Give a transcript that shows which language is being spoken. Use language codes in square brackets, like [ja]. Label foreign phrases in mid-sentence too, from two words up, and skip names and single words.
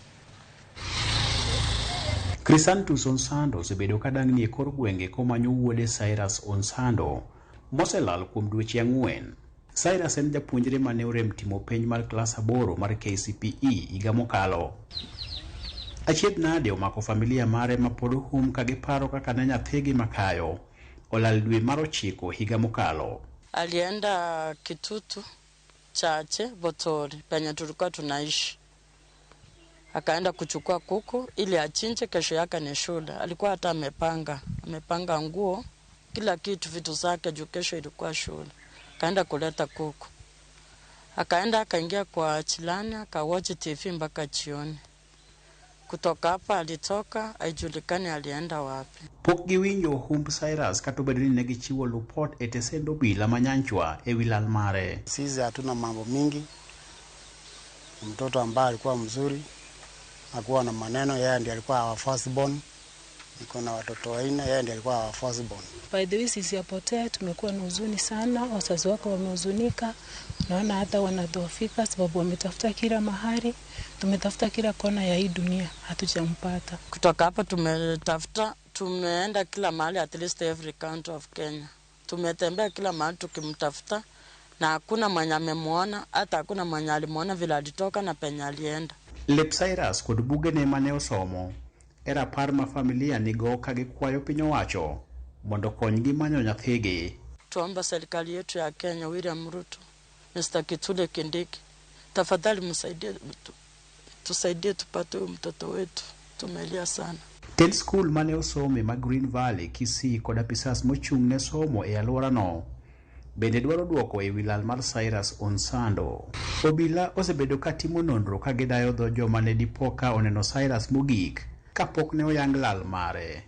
[luo] Crisantus Onsando osebedo kadang'ni e kor gwenge komanyo wuode Cyrus Onsando moselal kuom dweche 4. Cyrus en japuonjre mane orem timo penj mar klas 8 mar KCPE higa mokalo. Achiedh nade omako familia mare ma pod hum ka giparo kaka ne nyathigi makayo olal dwe mar 9 higa mokalo. [sw] Alienda Kitutu Chache Botori penye tulikuwa tunaishi. Akaenda kuchukua kuku ili achinje, kesho yake ni shule. Alikuwa hata amepanga nguo, kila kitu, vitu zake juu kesho ilikuwa shule. Akaenda kuleta kuku. Akaenda akaingia kwa chilani, akawatch TV mpaka jioni. Kutoka hapa alitoka, haijulikani alienda wapi. [luo] Pok giwinjo humb Cyrus katobedo ni ne gichiwo lupot e tesend obila manyanchwa e wi lal mare. [sw] Sisi hatuna mambo mingi. Mtoto ambaye alikuwa mzuri, hakuwa na maneno, yeye ndiye alikuwa [en] our firstborn. [sw] Niko na watoto 4, yeye ndiye alikuwa [en] our firstborn. By the way, [sw] sisi apotea, tumekuwa na huzuni sana, wazazi wake wamehuzunika. Naona hata wanadhoofika sababu wametafuta kila mahali, tumetafuta kila kona ya hii dunia, hatujampata. Kutoka hapa tumeenda kila mahali, [en] at least every county of Kenya. [sw] Tumetembea kila mahali tukimtafuta na hakuna mwenye amemuona, hata hakuna mwenye alimuona vile alitoka na penye alienda. [luo] Lep Cyrus kod bugene mane osomo era par ma familia nigo ka gikwayo piny owacho mondo konygi manyo nyathigi. [sw] Tuomba serikali yetu ya Kenya, William Ruto, Mr. Kithure Kindiki, tafadhali tusaidie tupate mtoto wetu, tumelia sana. [luo] Ted school mane osome ma Green Valley, Kisii kod apisas mochung' ne somo e alworano bende dwaro duoko e wi lal mar Cyrus Onsando. Obila osebedo katimo nonro ka gidayo dho joma ne dipoka oneno Cyrus mogik kapok ne oyang lal mare.